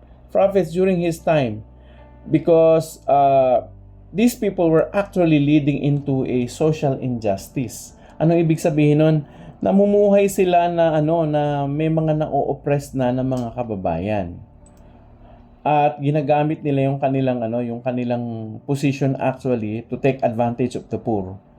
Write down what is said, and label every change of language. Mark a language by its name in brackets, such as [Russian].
[English] Prophets during his time. Because these people were actually leading into a social injustice. [Filipino] Ano ibig sabihin nun? Namumuhay sila na na may mga na-oppressed na ng mga kababayan. At ginagamit nila yung kanilang [English] position actually to take advantage of the poor.